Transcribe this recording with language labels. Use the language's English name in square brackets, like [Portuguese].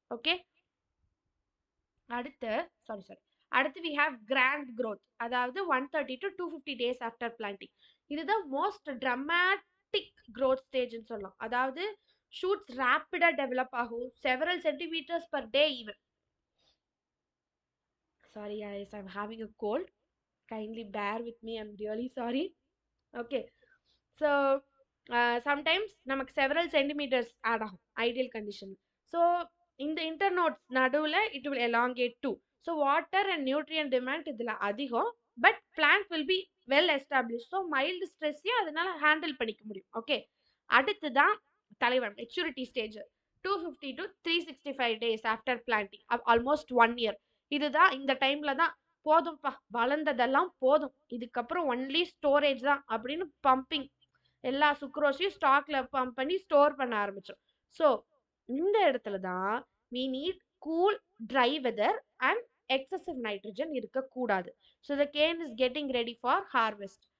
[Tamil] Okay, அடுத்து அடுத்து [English] we have grand growth, [Tamil] அதாவது 130 to 250 days ஆஃப்டர் பிளான்டிங். இதுதான் மோஸ்ட் ட்ரமாட்டிக் growth ஸ்டேஜ்னு சொல்லலாம். அதாவது ஷூட்ஸ் ரேப்பிடா டெவலப் ஆகும், [English] Several centimetres per day even. Sorry guys, I'm having a cold. Kindly bear with me. I'm really sorry. Okay. [Tamil] So sometimes நமக்கு several centimetres add ஆகும் ideal condition. So இந்த internodes நடுவில் [English] It will elongate too. So water and nutrient demand [Tamil] இதில் அதிகம். [English] But plant will be well establish. [Tamil] So mild ஸ்ட்ரெஸ்ஸையும் அதனால handle பண்ணிக்க முடியும். Okay, அடுத்து தான் தலைவன் maturity stage. [English] 250 to 365 days after planting, almost 1 year. [Tamil] இதுதான் இந்த டைம்ல தான் போதும்ப்பா, வளர்ந்ததெல்லாம் போதும், இதுக்கப்புறம் ஒன்லி ஸ்டோரேஜ் தான் அப்படின்னு பம்பிங் எல்லா சுக்ரோஸையும் ஸ்டாக்ல பம்ப் பண்ணி ஸ்டோர் பண்ண ஆரம்பிச்சோம். [English] so [Tamil] இந்த இடத்துல தான் [English] we need cool dry weather and excessive nitrogen இருக்கக்கூடாது. So the cane is getting ready for harvest.